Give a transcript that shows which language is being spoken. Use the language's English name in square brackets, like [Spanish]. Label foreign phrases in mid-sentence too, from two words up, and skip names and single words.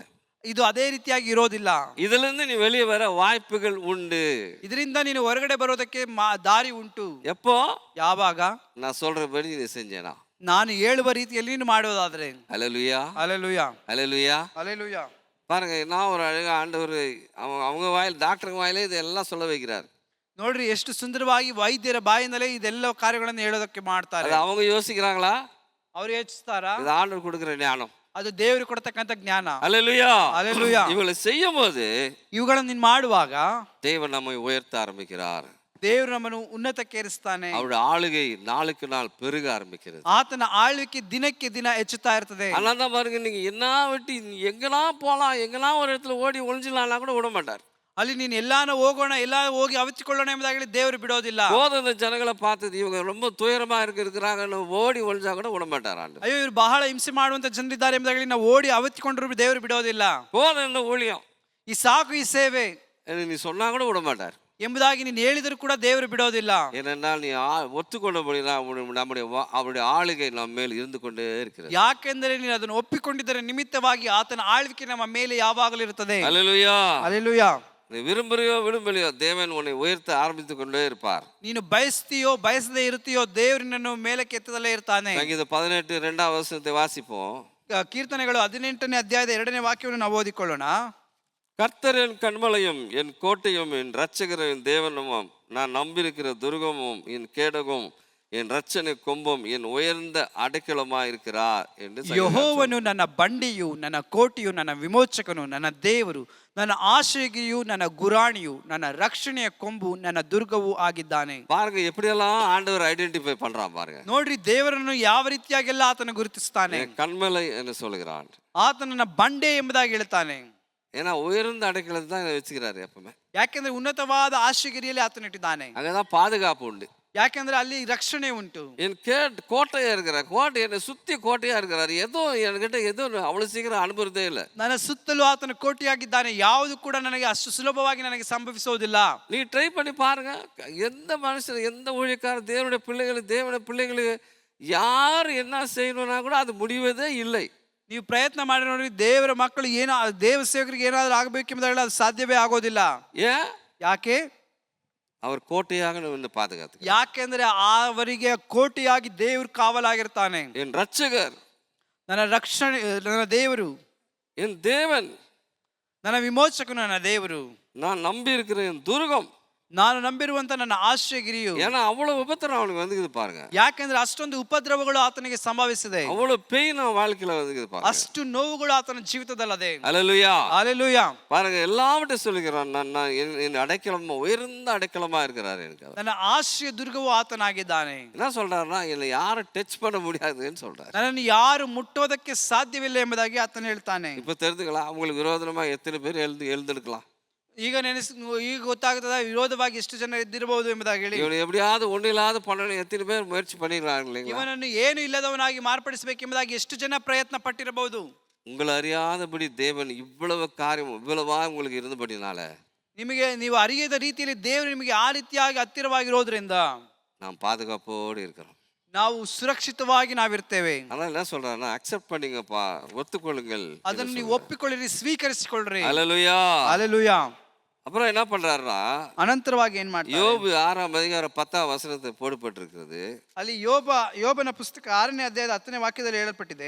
[Kannada] ಇದು ಅದೇ ರೀತಿಯಾಗಿ ಇರೋದಿಲ್ಲ. [Tamil] இதுல இருந்து நீ வெளியே வர வாய்ப்புகள் உண்டு. [Kannada] ಇದರಿಂದ ನೀನು ಹೊರಗಡೆ ಬರೋದಕ್ಕೆ ದಾರಿ ಉಂಟು. [Tamil] எப்போ? [Kannada] ಯಾವಾಗ? [Tamil] நான் சொல்றபடி நீ செஞ்சேனா, [Kannada] ನಾನು ಹೇಳುವ ರೀತಿಯಲ್ಲಿ ನೀನು ಮಾಡೋದಾದ್ರೆ. [Tamil] அல்லேலூயா. [Kannada] ಅಲ್ಲೆಲೂಯಾ. [Tamil] அல்லேலூயா. [Kannada] ಅಲ್ಲೆಲೂಯಾ. [Tamil] பாருங்க, நான் ஒரு அழகா ஆண்டவர் அவங்க வாயில், டாக்டர் வாயிலே இதெல்லாம் சொல்ல வைக்கிறார். [Kannada] ನೋಡ್ರಿ ಎಷ್ಟು ಸುಂದರವಾಗಿ ವೈದ್ಯರ ಬಾಯಿಂದಲೇ ಇದೆಲ್ಲ ಕಾರ್ಯಗಳನ್ನು ಹೇಳೋದಕ್ಕೆ ಮಾಡ್ತಾರೆ. [Tamil] அவங்க யோசிக்கிறாங்களா? [Kannada] ಅವ್ರು ಯೋಚಿಸ್ತಾರಾ? [Tamil] இது ஆண்டவர் கொடுக்கிற ஞானம். [Kannada] ಅದು ದೇವರು ಕೊಡತಕ್ಕಂಥ ಜ್ಞಾನ. [Tamil] அல்லேலூயா. [Kannada] ಅಲ್ಲೆಲೂಯಾ. [Tamil] இவங்களை செய்யும்போது [Kannada] ಇವುಗಳನ್ನು ನೀನು ಮಾಡುವಾಗ [Tamil] தேவன் நம்மை உயர்த்த ஆரம்பிக்கிறார். [Kannada] ದೇವರು ನಮ್ಮನ್ನು ಉನ್ನತಕ್ಕೇರಿಸ್ತಾನೆ. [Tamil] அவருடைய ஆளுகை நாளுக்கு நாள் பெருக ஆரம்பிக்கிறது. [Kannada] ಆತನ ಆಳ್ವಿಕೆ ದಿನಕ್ಕೆ ದಿನ ಹೆಚ್ಚುತ್ತಾ ಇರ್ತದೆ. [Tamil] அதனால தான் பாருங்க, நீங்க என்ன விட்டு எங்கெல்லாம் போலாம், எங்கெல்லாம் ஒரு இடத்துல ஓடி ஒளிஞ்சிடலாம் கூட விட மாட்டார். [Kannada] ಅಲ್ಲಿ ನೀನು ಎಲ್ಲಾನು ಹೋಗೋಣ, ಎಲ್ಲ ಹೋಗಿ ಅವಿಚಿಕೊಳ್ಳೋಣ ಎಂಬುದಾಗಿ ದೇವರು ಬಿಡೋದಿಲ್ಲ. [Tamil] போதும், ஜனங்களை பார்த்தது இவங்க ரொம்ப துயரமா இருக்கிறாங்கன்னு ஓடி ஒளிஞ்சா கூட விட மாட்டார் ஆண்டு. [Kannada] ಅಯ್ಯೋ ಇವರು ಬಹಳ ಹಿಂಸೆ ಮಾಡುವಂತ ಜನರಿದ್ದಾರೆ ಎಂಬುದಾಗಿ ನಾವು ಓಡಿ ಅವಿಚಿಕೊಂಡ್ರು ದೇವರು ಬಿಡೋದಿಲ್ಲ. [Tamil] போதும் இந்த ஊழியம், [Kannada] ಈ ಸಾಕು, ಈ ಸೇವೆ [Tamil] நீ சொன்னா கூட விட மாட்டார். [Kannada] ಎಂಬುದಾಗಿ ನೀನು ಹೇಳಿದರೂ ಕೂಡ ದೇವರು ಬಿಡೋದಿಲ್ಲ. [Tamil] ஏனென்றால் நீ ஒத்துக்கொண்டபடினா அவருடைய ஆளுகை நம்ம மேல் இருந்து கொண்டே இருக்கிறது. [Kannada] ಯಾಕೆಂದರೆ ನೀನು ಅದನ್ನು ಒಪ್ಪಿಕೊಂಡಿದ್ದರ ನಿಮಿತ್ತವಾಗಿ ಆತನ ಆಳ್ವಿಕೆ ನಮ್ಮ ಮೇಲೆ ಯಾವಾಗಲೂ ಇರುತ್ತದೆ. [Tamil] அல்லேலூயா. [Kannada] ಹಲ್ಲೆಲೂಯಾ. [Tamil] நீ விரும்புறியோ விரும்பலையோ தேவன் உன்னை உயர்த்த ஆரம்பித்து கொண்டே இருப்பார். [Kannada] ನೀನು ಬಯಸ್ತೀಯೋ ಬಯಸದೇ ಇರುತ್ತೀಯೋ ದೇವರು ನಿನ್ನನ್ನು ಮೇಲಕ್ಕೆ ಎತ್ತದಲ್ಲೇ ಇರ್ತಾನೆ. [Tamil] சங்கீதம் 18 2வது வசனத்தை வாசிப்போம். [Kannada] ಕೀರ್ತನೆಗಳು 18ನೇ ಅಧ್ಯಾಯದ 2ನೇ ವಾಕ್ಯವನ್ನು ನಾವು ಓದಿಕೊಳ್ಳೋಣ. [Tamil] கர்த்தர் என் கண்மலையும் என் கோட்டையும் என் இரட்சகரும் என் தேவனும் நான் நம்பியிருக்கிற துர்கமும் என் கேடகும் என் ரட்சணை கொம்பும் என் உயர்ந்த அடைக்கலமா இருக்கிறார் என்று [Kannada] ಯೆಹೋವನು ನನ್ನ ಬಂಡಿಯು ನನ್ನ ಕೋಟೆಯು ನನ್ನ ವಿಮೋಚಕನು ನನ್ನ ದೇವರು ನನ್ನ ಆಶ್ರಯಗಿರಿಯು ನನ್ನ ಗುರಾಣಿಯು ನನ್ನ ರಕ್ಷಣೆಯ ಕೊಂಬು ನನ್ನ ದುರ್ಗವೂ ಆಗಿದ್ದಾನೆ. [Tamil] பாருங்க எப்படியெல்லாம் ஆண்டவர் ஐடென்டிஃபை பண்றான் பாருங்க. [Kannada] ನೋಡ್ರಿ ದೇವರನ್ನು ಯಾವ ರೀತಿಯಾಗೆಲ್ಲ ಆತನ ಗುರುತಿಸ್ತಾನೆ. [Tamil] கண்மலை என்று சொல்கிறான். [Kannada] ಆತನ ನನ್ನ ಬಂಡೆ ಎಂಬುದಾಗಿ ಹೇಳ್ತಾನೆ. [Tamil] ஏன்னா உயர்ந்த அடைக்கலத்தை தான் வச்சுக்கிறாரு எப்பவுமே. [Kannada] ಯಾಕೆಂದ್ರೆ ಉನ್ನತವಾದ ಆಶ್ರಯಗಿರಿಯಲ್ಲಿ ಆತನ ಇಟ್ಟಿದ್ದಾನೆ. [Tamil] அங்கதான் பாதுகாப்பு உண்டு. [Kannada] ಯಾಕೆಂದ್ರೆ ಅಲ್ಲಿ ರಕ್ಷಣೆ ಉಂಟು. [Tamil] என் கோட்டையா இருக்கிறார். கோட்டை என்னை சுத்தி கோட்டையா இருக்கிறார். ஏதோ என்கிட்ட ஏதோ அவ்வளவு சீக்கிரம் அனுப்புறதே இல்லை. [Kannada] ನನ್ನ ಸುತ್ತಲೂ ಆತನ ಕೋಟೆಯಾಗಿದ್ದಾನೆ. ಯಾವುದು ಕೂಡ ನನಗೆ ಅಷ್ಟು ಸುಲಭವಾಗಿ ನನಗೆ ಸಂಭವಿಸುವುದಿಲ್ಲ. [Tamil] நீ ட்ரை பண்ணி பாருங்க. எந்த மனுஷன் எந்த ஊழியக்காரர் தேவனுடைய பிள்ளைகளுக்கு யார் என்ன செய்யணும்னா கூட அது முடிவதே இல்லை. [Kannada] ನೀವು ಪ್ರಯತ್ನ ಮಾಡಿ ನೋಡಿ, ದೇವರ ಮಕ್ಕಳು ಏನೋ ದೇವ ಸೇವಕರಿಗೆ ಏನಾದರೂ ಆಗಬೇಕೆಂಬುದಾಗಲಿ ಅದು ಸಾಧ್ಯವೇ ಆಗೋದಿಲ್ಲ. [Tamil] ஏன்? [Kannada] ಯಾಕೆ? [Tamil] அவர் கோட்டையாக வந்து பாதுகாத்து. [Kannada] ಯಾಕೆಂದ್ರೆ ಅವರಿಗೆ ಕೋಟೆಯಾಗಿ ದೇವರು ಕಾವಲಾಗಿರ್ತಾನೆ. [Tamil] என் ரட்சகர், [Kannada] ನನ್ನ ರಕ್ಷಣೆ, ನನ್ನ ದೇವರು, [Tamil] என் தேவன், [Kannada] ನನ್ನ ವಿಮೋಚಕನು, ನನ್ನ ದೇವರು, [Tamil] நான் நம்பி இருக்கிற என் துர்கம், [Kannada] ನಾನು ನಂಬಿರುವಂತ ನನ್ನ ಆಶ್ರಯಗಿರಿಯು. [Tamil] ஏன்னா அவ்வளவு உபத்திரம் அவனுக்கு வந்துக்குது பாருங்க. [Kannada] ಯಾಕೆಂದ್ರೆ ಅಷ್ಟೊಂದು ಉಪದ್ರವಗಳು ಆತನಿಗೆ ಸಂಭವಿಸಿದೆ. [Tamil] அவ்வளவு பெயின் அவன் வாழ்க்கையில வந்துக்குது பாருங்க. [Kannada] ಅಷ್ಟು ನೋವುಗಳು ಆತನ ಜೀವಿತದಲ್ಲದೆ. [Tamil] அல்லேலூயா. [Kannada] ಹಲ್ಲೆಲೂಯಾ. [Tamil] பாருங்க எல்லாவற்றையும் சொல்லுகிறான். நான் என் அடைக்கலமா உயர்ந்த அடைக்கலமா இருக்கிறாரு எனக்கு. [Kannada] ನನ್ನ ಆಶ್ರಯ ದುರ್ಗವು ಆತನಾಗಿದ್ದಾನೆ. [Tamil] என்ன சொல்றாருன்னா என்னை யாரும் டச் பண்ண முடியாதுன்னு சொல்றாரு. [Kannada] ನನ್ನನ್ನು ಯಾರು ಮುಟ್ಟೋದಕ್ಕೆ ಸಾಧ್ಯವಿಲ್ಲ ಎಂಬುದಾಗಿ ಆತನು ಹೇಳ್ತಾನೆ. [Tamil] இப்ப தெரிஞ்சுக்கலாம் அவங்களுக்கு விரோதமா எத்தனை பேர் எழுந்திருக்கலாம். [Kannada] ಈಗ ಈಗ ಗೊತ್ತಾಗ್ತದ ವಿರೋಧವಾಗಿ ಎಷ್ಟು ಜನ ಎದ್ದಿರಬಹುದು ಎಂಬುದಾಗಿ ಹೇಳಿ. [Tamil] ಇವನು எப்படியாவது ஒன்றில்லாத பண்ணணும் எத்தனை பேர் முயற்சி பண்ணிடுறாங்க இல்லைங்களா? [Kannada] ಇವನನ್ನು ಏನು ಇಲ್ಲದವನಾಗಿ ಮಾರ್ಪಡಿಸಬೇಕೆಂಬುದಾಗಿ ಎಷ್ಟು ಜನ ಪ್ರಯತ್ನ ಪಟ್ಟಿರಬಹುದು. [Tamil] உங்களை அறியாதபடி தேவன் இவ்வளவு காரியம் இவ்வளவா உங்களுக்கு இருந்தபடினால [Kannada] ನಿಮಗೆ ನೀವು ಅರಿಯದ ರೀತಿಯಲ್ಲಿ ದೇವರು ನಿಮಗೆ ಆ ರೀತಿಯಾಗಿ ಹತ್ತಿರವಾಗಿರೋದ್ರಿಂದ [Tamil] நாம் பாதுகாப்போடு இருக்கிறோம். [Kannada] ನಾವು ಸುರಕ್ಷಿತವಾಗಿ ನಾವಿರ್ತೇವೆ. [Tamil] அதனால என்ன சொல்றாருன்னா அக்செப்ட் பண்ணிங்கப்பா, ஒத்துக்கொள்ளுங்கள். [Kannada] ಅದನ್ನು ನೀವು ಒಪ್ಪಿಕೊಳ್ಳಿರಿ, ಸ್ವೀಕರಿಸಿಕೊಳ್ಳ್ರಿ. [Tamil] அல்லேலூயா. [Kannada] ಹಲ್ಲೆಲೂಯಾ. [Tamil] அப்புறம் என்ன பண்றாருன்னா [Kannada] ಅನಂತರವಾಗಿ ಏನ್ ಮಾಡ್ತಾರೆ? [Tamil] யோபு 6ஆம் அதிகாரம் 10ஆம் வசனத்தை போடப்பட்டிருக்கிறது. [Kannada] ಅಲ್ಲಿ ಯೋಬನ ಪುಸ್ತಕ 6ನೇ ಅಧ್ಯಾಯದ 10ನೇ ವಾಕ್ಯದಲ್ಲಿ ಹೇಳಲ್ಪಟ್ಟಿದೆ.